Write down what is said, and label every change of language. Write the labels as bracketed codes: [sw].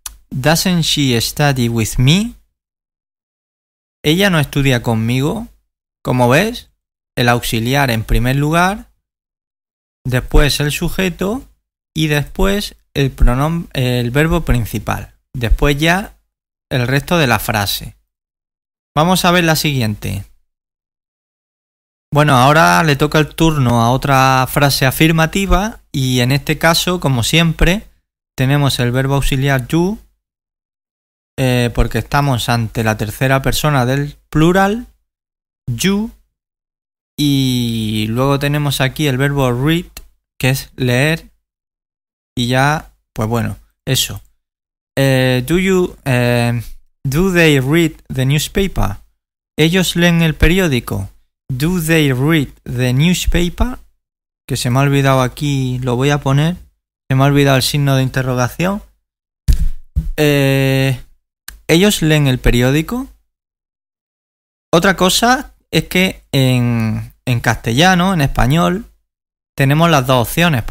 [en] Doesn't she study with me? [es] Ella no estudia conmigo. Como ves, el auxiliar en primer lugar, después el sujeto y después el verbo principal. Después ya el resto de la frase. Vamos a ver la siguiente. Bueno, ahora le toca el turno a otra frase afirmativa y en este caso, como siempre, tenemos el verbo auxiliar you porque estamos ante la tercera persona del plural you, y luego tenemos aquí el verbo read, que es leer, y ya, pues bueno, eso. [en] Do they read the newspaper? [es] ¿Ellos leen el periódico? [en] Do they read the newspaper? [es] Que se me ha olvidado aquí, lo voy a poner. Se me ha olvidado el signo de interrogación. ¿Ellos leen el periódico? Otra cosa es que en castellano, en español, tenemos las dos opciones.